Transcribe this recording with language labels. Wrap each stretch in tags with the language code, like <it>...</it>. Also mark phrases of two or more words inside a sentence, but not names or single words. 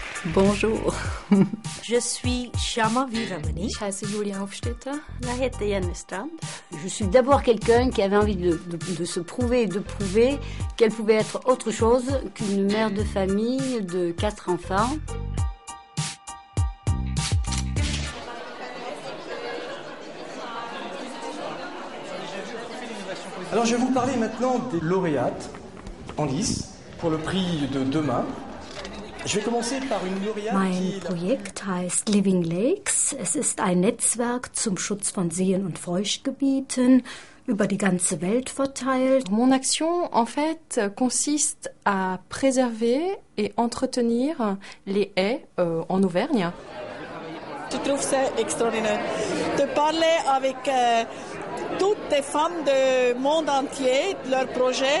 <fr>Bonjour. Je suis Shama Viramani.</fr> <de>Ich heiße Julia Hofstetter.</de> <sv>Jag heter Jenny Strand.</sv> <fr>Je suis d'abord quelqu'un qui avait envie de se prouver et de prouver qu'elle pouvait être autre chose qu'une mère de famille de 4 enfants. Alors je vais vous parler maintenant des lauréates en lice pour le prix de demain. Je vais commencer par une lauréate</fr> <de>Mein Projekt heißt Living Lakes. Es ist ein Netzwerk zum Schutz von Seen- und Feuchtgebieten über die ganze Welt verteilt.</de> <fr>Mon action, en fait, consiste à préserver et entretenir les haies en Auvergne. Je trouve ça extraordinaire de parler avec toutes les femmes du monde entier, de leur projet.</fr>